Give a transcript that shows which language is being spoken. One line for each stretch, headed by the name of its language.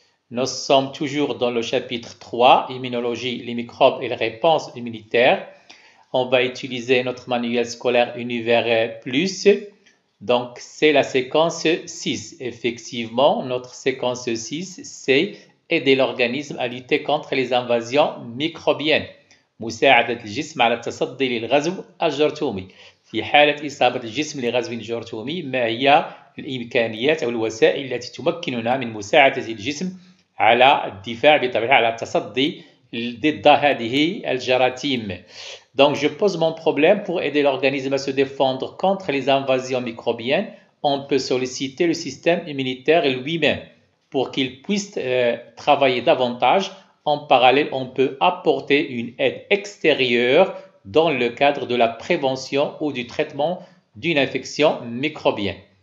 French: Nous sommes toujours dans le chapitre 3, Immunologie, les microbes et les réponses immunitaires. On va utiliser notre manuel scolaire Univers Plus. Donc, c'est la séquence 6. Effectivement, notre séquence 6, c'est aider l'organisme à lutter contre les invasions microbiennes.
Arabic: مساعدة الجسم على التصدي للغزو الجرثومي. في حالة إصابة الجسم لغزو جرثومي، ما هي الإمكانيات أو الوسائل التي تمكننا من مساعدة الجسم على الدفاع بطبيعة على التصدي ضد هذه الجراثيم.
French: Donc, je pose mon problème pour aider l'organisme à se défendre contre les invasions microbiennes. On peut solliciter le système immunitaire lui-même pour qu'il puisse travailler davantage. En parallèle, on peut apporter une aide extérieure dans le cadre de la prévention ou du traitement d'une infection microbienne.